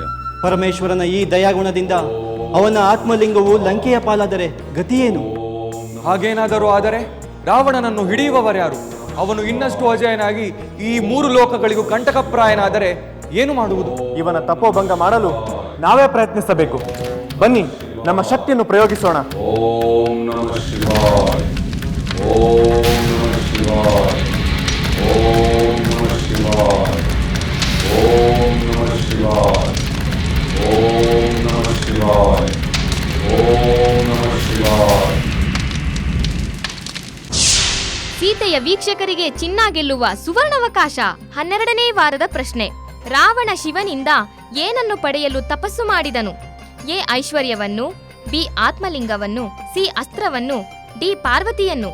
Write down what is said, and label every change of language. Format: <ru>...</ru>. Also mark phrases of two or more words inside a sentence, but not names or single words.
<kn>ಪರಮೇಶ್ವರನ ಈ ದಯಾಗುಣದಿಂದ ಅವನ ಆತ್ಮಲಿಂಗವು ಲಂಕೆಯ ಪಾಲಾದರೆ ಗತಿಯೇನು? ಹಾಗೇನಾದರೂ ಆದರೆ ರಾವಣನನ್ನು ಹಿಡಿಯುವವರ್ಯಾರು? ಅವನು ಇನ್ನಷ್ಟು ಅಜಯನಾಗಿ ಈ 3 ಲೋಕಗಳಿಗೂ ಕಂಟಕಪ್ರಾಯನಾದರೆ ಏನು ಮಾಡುವುದು? ಇವನ ತಪೋಭಂಗ ಮಾಡಲು ನಾವೇ ಪ್ರಯತ್ನಿಸಬೇಕು. ಬನ್ನಿ, ನಮ್ಮ ಶಕ್ತಿಯನ್ನು ಪ್ರಯೋಗಿಸೋಣ.</kn> <sa>ಓಂ ನಮಃ ಶಿವಾಯ. ಓಂ ನಮಃ ಶಿವಾಯ. ಓಂ ನಮಃ ಶಿವಾಯ. ಓಂ ನಮಃ ಶಿವಾಯ. ಓಂ ನಮಃ ಶಿವಾಯ. ಓಂ ನಮಃ ಶಿವಾಯ.</sa> <kn>ಸೀತೆಯ ವೀಕ್ಷಕರಿಗೆ ಚಿನ್ನ ಗೆಲ್ಲುವ ಸುವರ್ಣಾವಕಾಶ. 12ನೇ ವಾರದ ಪ್ರಶ್ನೆ. ರಾವಣ ಶಿವನಿಂದ ಏನನ್ನು ಪಡೆಯಲು ತಪಸ್ಸು ಮಾಡಿದನು? ಎ ಐಶ್ವರ್ಯವನ್ನು, ಬಿ ಆತ್ಮಲಿಂಗವನ್ನು, ಸಿ ಅಸ್ತ್ರವನ್ನು, ಡಿ ಪಾರ್ವತಿಯನ್ನು.</kn>